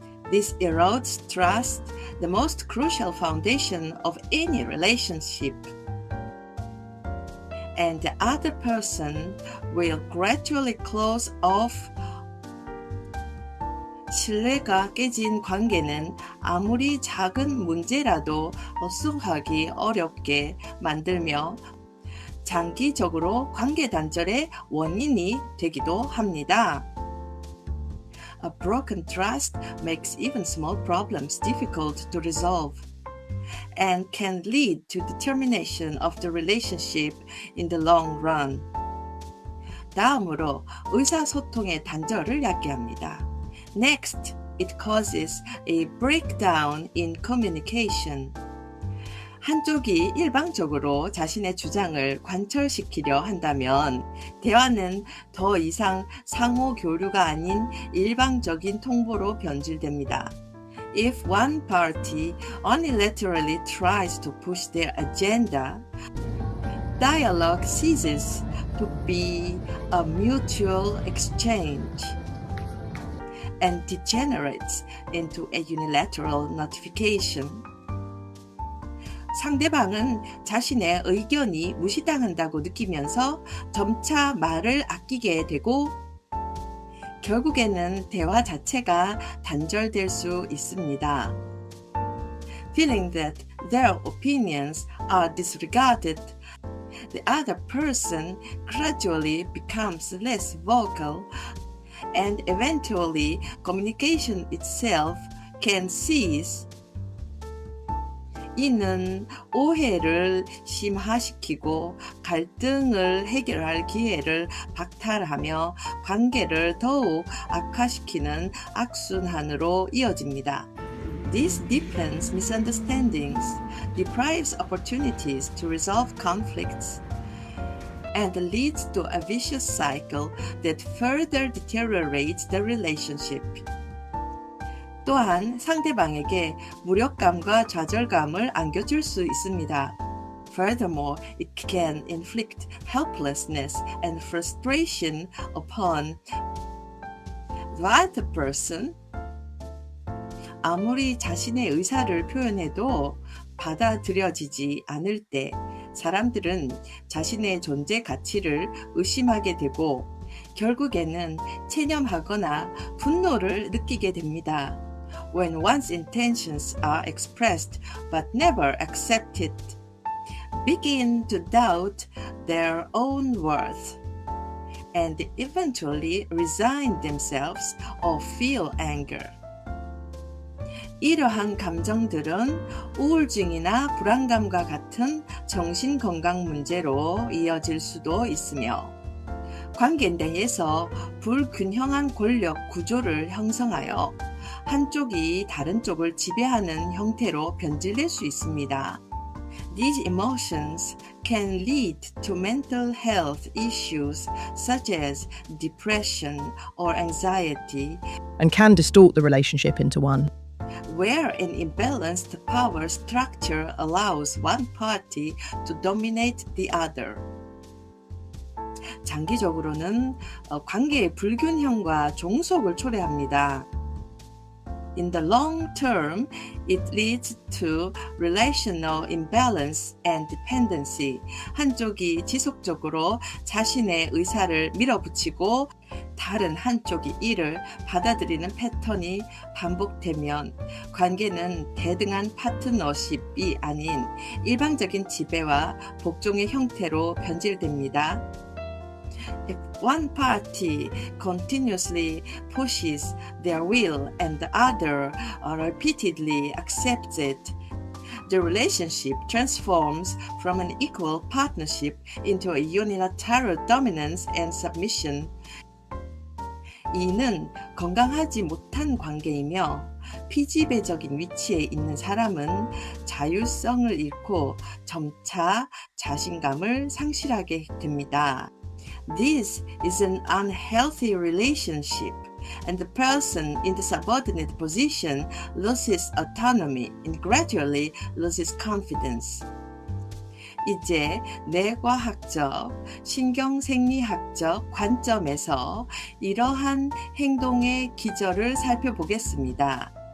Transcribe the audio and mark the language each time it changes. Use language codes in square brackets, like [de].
[en] This erodes trust, the most crucial foundation of any relationship. And the other person will gradually close off. [ko] 신뢰가 깨진 관계는 아무리 작은 문제라도 수긍하기 어렵게 만들며 장기적으로 관계 단절의 원인이 되기도 합니다. [en] A broken trust makes even small problems difficult to resolve and can lead to the termination of the relationship in the long run. [ko] 다음으로 의사소통의 단절을 야기합니다. [en] Next, it causes a breakdown in communication. [ko] 한쪽이 일방적으로 자신의 주장을 관철시키려 한다면 대화는 더 이상 상호 교류가 아닌 일방적인 통보로 변질됩니다. [en] If one party unilaterally tries to push their agenda, dialogue ceases to be a mutual exchange and degenerates into a unilateral notification. [ko] 상대방은 자신의 의견이 무시당한다고 느끼면서 점차 말을 아끼게 되고 결국에는 대화 자체가 단절될 수 있습니다. [en] Feeling that their opinions are disregarded, the other person gradually becomes less vocal and eventually communication itself can cease. [ko] 이는 오해를 심화시키고 갈등을 해결할 기회를 박탈하며 관계를 더욱 악화시키는 악순환으로 이어집니다. [en] This deepens misunderstandings, deprives opportunities to resolve conflicts, and leads to a vicious cycle that further deteriorates the relationship. [ko] 또한 상대방에게 무력감과 좌절감을 안겨줄 수 있습니다. [en] Furthermore, it can inflict helplessness and frustration upon the other person. [ko] 아무리 자신의 의사를 표현해도 받아들여지지 않을 때 사람들은 자신의 존재 가치를 의심하게 되고 결국에는 체념하거나 분노를 느끼게 됩니다. [en] When one's intentions are expressed but never accepted, begin to doubt their own worth, and eventually resign themselves or feel anger. [ko] 이러한 감정들은 우울증이나 불안감과 같은 정신건강 문제로 이어질 수도 있으며 관계 내에서 불균형한 권력 구조를 형성하여 한쪽이 다른 쪽을 지배하는 형태로 변질될 수 있습니다. [en] These emotions can lead to mental health issues such as depression or anxiety, and can distort the relationship into one where an imbalanced power structure allows one party to dominate the other. [ko] 장기적으로는 관계의 불균형과 종속을 초래합니다. [en] In the long term, it leads to relational imbalance and dependency. [ko] 한쪽이 지속적으로 자신의 의사를 밀어붙이고 다른 한쪽이 이를 받아들이는 패턴이 반복되면 관계는 대등한 파트너십이 아닌 일방적인 지배와 복종의 형태로 변질됩니다. [en] If one party continuously pushes their will and the other repeatedly accepts it, the relationship transforms from an equal partnership into a unilateral dominance and submission. [ko] 이는 건강하지 못한 관계이며 피지배적인 위치에 있는 사람은 자율성을 잃고 점차 자신감을 상실하게 됩니다. [en] This is an unhealthy relationship, and the person in the subordinate position loses autonomy and gradually loses confidence. [ko] 이제 뇌과학적, 신경생리학적 관점에서 이러한 행동의 기저를 살펴보겠습니다.